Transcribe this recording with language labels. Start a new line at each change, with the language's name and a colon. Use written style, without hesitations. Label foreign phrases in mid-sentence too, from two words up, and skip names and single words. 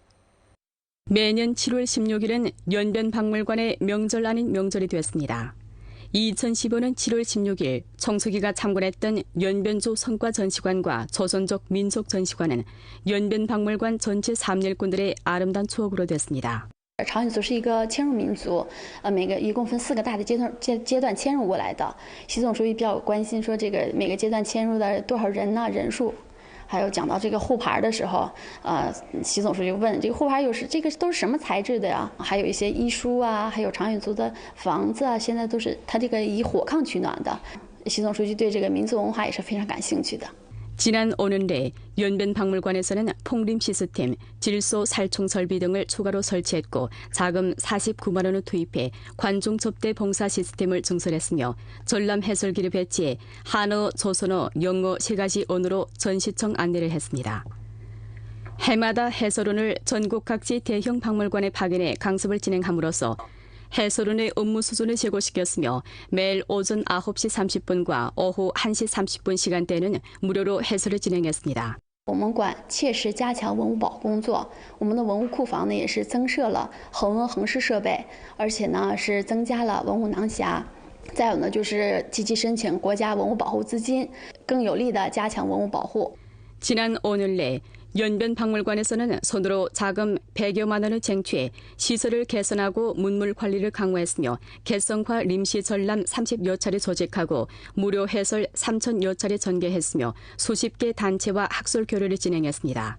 Korean: 매년 7월 16일은 연변 박물관의 명절 아닌 명절이 됐습니다. 2015년 7월 16일 청석이가 참관했던 연변조 성과전시관과 조선족 민속전시관은 연변 박물관 전체 삼일꾼들의 아름다운 추억으로 됐습니다.
Chinese: 朝鲜族是一个迁入民族，一共分4个大的阶段迁入过来的。习总书记比较关心说这个每个阶段迁入的多少人呢？人数，还有讲到这个护牌的时候，习总书记问这个护牌这个都是什么材质的呀？还有一些医书啊，还有朝鲜族的房子啊，现在都是它这个以火炕取暖的。习总书记对这个民族文化也是非常感兴趣的。
Korean: 지난 오늘에 연변 박물관에서는 폭림 시스템, 질소 살충 설비 등을 추가로 설치했고 자금 49만 원을 투입해 관중 접대 봉사 시스템을 증설했으며 전람 해설기를 배치해 한어, 조선어, 영어 3가지 언어로 전시청 안내를 했습니다. 해마다 해설원을 전국 각지 대형 박물관에 파견해 강습을 진행함으로써 해설원의 업무 수준을 제고시켰으며 매일 오전 9시 30분과 오후 1시 30분 시간대에는 무료로 해설을 진행했습니다.
Chinese: 我们馆切实加强文物保护工作，我们的文物库房呢也是增设了恒温恒湿设备，而且呢是增加了文物囊匣。再有呢就是积极申请国家文物保护资金，更有力地加强文物保护。
Korean: 지난 오늘 내 연변 박물관에서는 손으로 자금 100여만 원을 쟁취해 시설을 개선하고 문물 관리를 강화했으며 개성화 림시 전람 30여 차례 조직하고 무료 해설 3,000여 차례 전개했으며 수십 개 단체와 학술 교류를 진행했습니다.